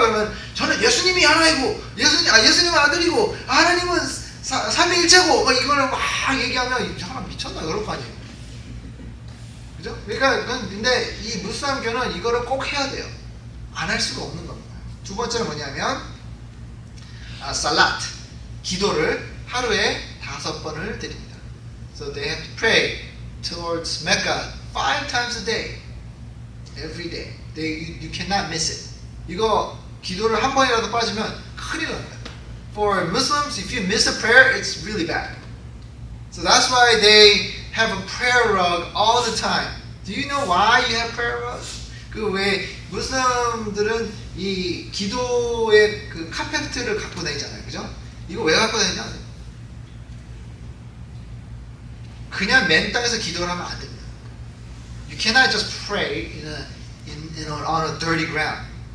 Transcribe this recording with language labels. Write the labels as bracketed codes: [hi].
[ko] 그러면 저는 예수님이 하나이고 예수님은 아들이고 하나님은 삼위일체고 이거를 막 얘기하면 이 사람 미쳤나 그럴 거 아니에요. 그죠? 그러니까 근데 이 무슬림교는 이거를 꼭 해야 돼요. 안 할 수가 없는 겁니다. 두 번째는 뭐냐면 살라트, 기도를 하루에 5번을 드립니다. [en] So they have to pray towards Mecca 5 times a day, every day. You cannot miss it. [ko] 이거 기도를 한 번이라도 빠지면 큰일 납니다. [en] For Muslims, if you miss a prayer, it's really bad. So that's why they have a prayer rug all the time. Do you know why you have prayer rugs? [ko] 그 왜 무슬림들은 이 기도의 그 카페트를 갖고 다니잖아요, 그죠? 이거 왜 갖고 다니냐? 그냥 맨 땅에서 기도를 하면 안 됩니다. [en] You cannot just pray on a dirty ground.